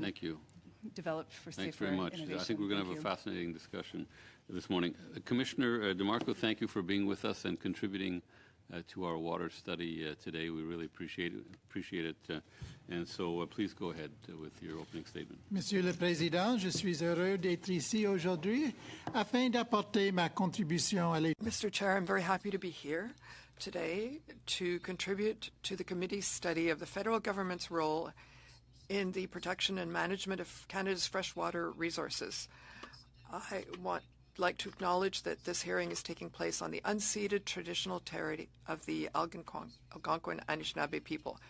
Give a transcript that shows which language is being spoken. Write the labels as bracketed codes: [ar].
[en] Thank you. Developed for Thanks safer very much. innovation. I think we're going to have a fascinating discussion this morning. Commissioner DeMarco, thank you for being with us and contributing to our water study today. We really appreciate it. And so please go ahead with your opening statement. [fr] Monsieur le Président, je suis heureux d'être ici aujourd'hui afin d'apporter ma contribution à l'étude. [en] Mr. Chair, I'm very happy to be here today to contribute to the committee's study of the federal government's role in the protection and management of Canada's freshwater resources. I like to acknowledge that this hearing is taking place on the unceded traditional territory of the Algonquin Anishinaabe people.